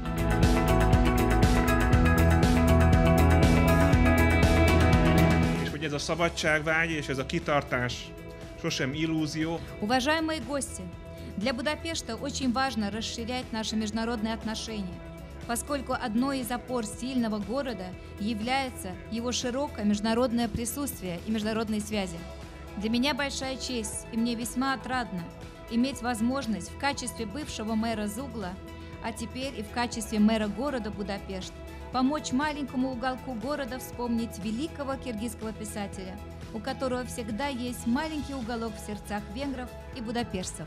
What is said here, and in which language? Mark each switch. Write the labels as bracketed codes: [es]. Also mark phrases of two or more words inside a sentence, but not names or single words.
[hu] És hogy ez a szabadságvágy és ez a kitartás sosem illúzió. [ru] Уважаемые гости, для Будапешта очень важно расширять наши международные отношения, поскольку одной из опор сильного города является его широкое международное присутствие и международные связи. Для меня большая честь, и мне весьма отрадно иметь возможность в качестве бывшего мэра Зугла, а теперь и в качестве мэра города Будапешт, помочь маленькому уголку города вспомнить великого киргизского писателя, у которого всегда есть маленький уголок в сердцах венгров и будапештцев.